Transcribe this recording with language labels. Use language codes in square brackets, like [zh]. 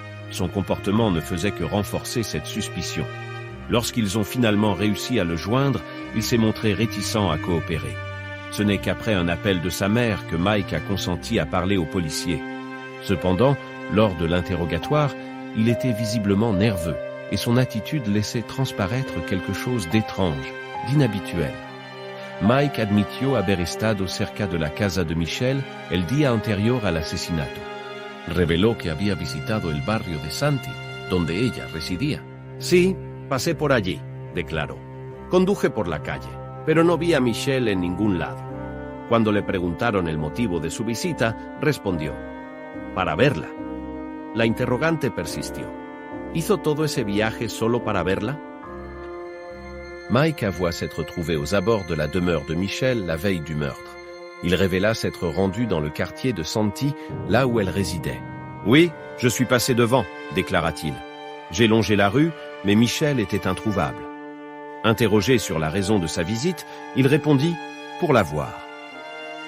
[fr] Son comportement ne faisait que renforcer cette suspicion. Lorsqu'ils ont finalement réussi à le joindre, il s'est montré réticent à coopérer. Ce n'est qu'après un appel de sa mère que Mike a consenti à parler aux policiers. Cependant, lors de l'interrogatoire, il était visiblement nerveux et son attitude laissait transparaître quelque chose d'étrange, d'inhabituel. [es] Mike admitió haber estado cerca de la casa de Michel el día anterior al asesinato. Reveló que había visitado el barrio de Santi, donde ella residía. Sí, pasé por allí, declaró. Conduje por la calle, pero no vi a Michelle en ningún lado. Cuando le preguntaron el motivo de su visita, respondió: para verla. La interrogante persistió. ¿Hizo todo ese viaje solo para verla? [fr] Mike avoua s'être trouvé aux abords de la demeure de Michel la veille du meurtre. Il révéla s'être rendu dans le quartier de Santi, là où elle résidait. « Oui, je suis passé devant », déclara-t-il. « J'ai longé la rue, mais Michel était introuvable. » Interrogé sur la raison de sa visite, il répondit « pour la voir ».